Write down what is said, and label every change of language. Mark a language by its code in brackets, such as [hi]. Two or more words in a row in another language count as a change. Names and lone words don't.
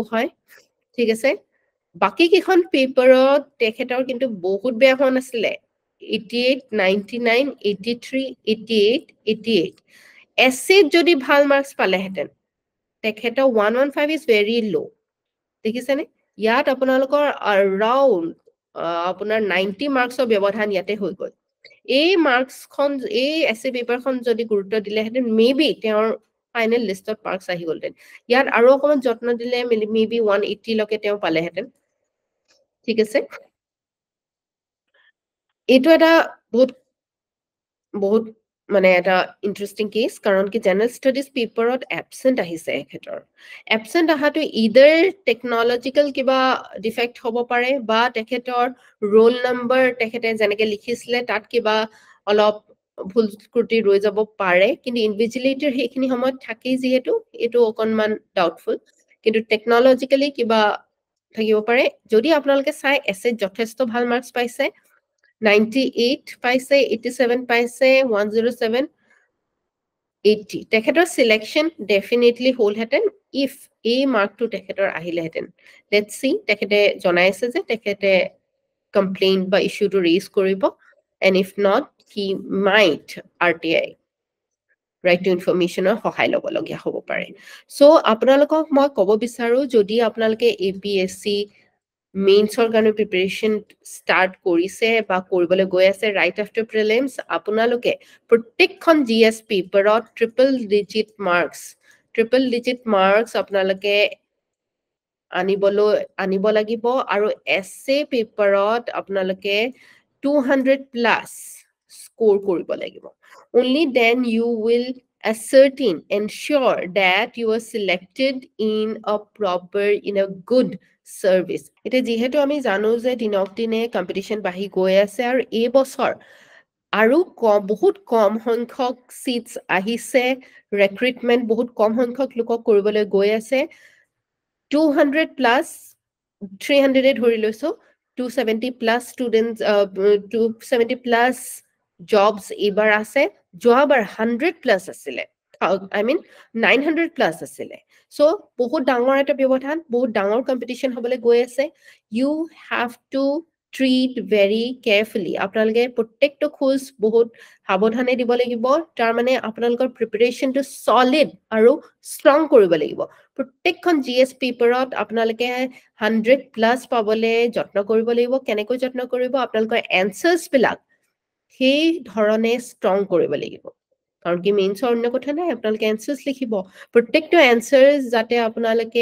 [as] হয় ঠিক আছে বাকি কিখন পেপাৰত তেখেতৰ কিন্তু বহুত বেয়া হোৱা নাছিলে 88 99 83 88 88 essay যদি ভাল মাৰ্কস পালে হেতেন তেখেতৰ 115 [en] is very low [as] দেখিছেনে ইয়াত আপোনালোকৰ around আপোনাৰ 90 মাৰ্কসৰ ব্যৱধান ইয়াতে হৈ গল এই মাৰ্কস খন এই [en] essay paper [as] খন যদি গুৰুত্ব দিলে হেতেন মেবি তেওঁৰ ফাইনাল লিষ্টত মাৰ্কস আহি গলতেন ইয়াত আৰু অকমান যত্ন দিলে মেবি 180 লকে তেওঁ পালে হেতেন ঠিক আছে এটো এটা বহুত মানে এটা ইন্টারেস্টিং কেস কারণ কি [en] general studies [as] পেপারত অ্যাবসেন্ট আহিছে এখেতৰ অ্যাবসেন্ট আহাটো [en] either technological [as] কিবা ডিফেক্ট হ'ব পাৰে বা তেখেতৰ [en] roll number [as] তেখেতে যেনেকে লিখিছিলে তাত কিবা অলপ ভুল ত্ৰুটি ৰৈ যাব পাৰে কিন্তু ইনভিজিলেটৰ হেখিনি সময়ত থাকি যেহেতু এটো অকনমান ডাউটফুল কিন্তু টেকনলজিক্যালি কিবা থাকিব পাৰে যদি আপোনালোকে চাই এসে যথেষ্ট ভাল মাৰ্কস পাইছে 98 paise 87 paise 107 80 তেখেতৰ [en] selection definitely [as] হল হেতেন ইফ এই মাৰ্ক টু তেখেতৰ আহিলে হেতেন [en] let's see [as] তেখেতে জনাইছে যে তেখেতে কমপ্লেইন বা [en] issue to raise [as] কৰিব [en] and if not he might RTI right to information [as] সহায় লব লগিয়া হ'ব পাৰে সো আপোনালোকক মই ক'ব বিচাৰো যদি আপোনালোকে APSC মেইনছৰ কাৰণে [en] preparation start [as] কৰিছে বা কৰিবলৈ গৈ আছে [en] right after prelims [as] আপোনালোকে প্ৰত্যেকখন জিএস পেপাৰত [en] triple digit marks [as] আপোনালোকে আনিব লাগিব আৰু এসে পেপাৰত আপোনালোকে 200 প্লাস স্কোৰ কৰিব লাগিব [en] only then you will ensure that you are selected in a good service [as] এটা যেহেতু আমি জানো যে দিনক দিনে কম্পিটিশন বাঢ়ি গৈ আছে আৰু এই বছৰ আৰু বহুত কম সংখ্যক সিটস আহিছে ৰিক্ৰুটমেন্ট বহুত কম সংখ্যক লোকক কৰিবলৈ গৈ আছে 200 প্লাস 300 ধৰি লৈছো 270 [en] plus students [as] 270 [en] plus jobs [as] এবাৰ আছে যোৱাবাৰ 100 প্লাস আছিলে [en] I mean [as] 900 প্লাস আছিলে সো বহুত ডাঙৰ এটা ব্যৱধান বহুত ডাঙৰ কম্পিটিশন হ'বলৈ গৈ আছে [en] you have to treat very [as] carefully আপোনালোকে প্ৰত্যেকটো খোজ বহুত সাৱধানে দিব লাগিব তাৰ মানে আপোনালোকৰ প্ৰিপাৰেচনটো সলিড আৰু ষ্ট্ৰং কৰিব লাগিব প্ৰত্যেকখন জিএস পেপাৰত আপোনালোকে 100 প্লাস পাবলে যত্ন কৰিব লাগিব কেনেকৈ যত্ন কৰিব আপোনালোকৰ এনসাৰ্স বিলাক সেই ধৰণে ষ্ট্ৰং কৰিব লাগিব কাৰণ কি মেইনছৰ অন্য কথা নাই আপোনালোকে এনসাৰ্স লিখিব প্ৰত্যেকটো এনসাৰ্স যাতে আপোনালোকে